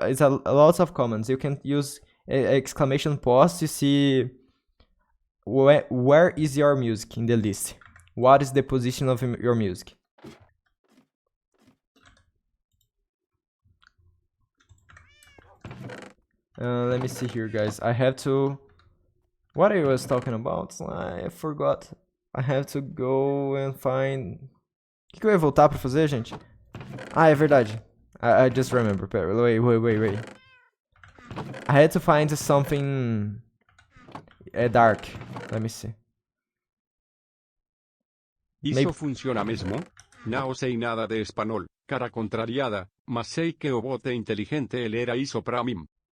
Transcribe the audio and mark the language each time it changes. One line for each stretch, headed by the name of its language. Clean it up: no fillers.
English: It's a lots of comments. You can use exclamation pause to see where is your music in the list. What is the position of your music? Let me see here, guys. I have to... What I was talking about? I forgot. I have to go and find...
Portuguese: O que eu ia voltar pra fazer, gente? Ah, é verdade.
English: I just remember.
Portuguese: Pera,
English: wait. I had to find something dark. Let me see.
Portuguese: Isso funciona mesmo? Não sei nada de espanhol, cara contrariada, mas sei que o bote inteligente ele era isso pra mim.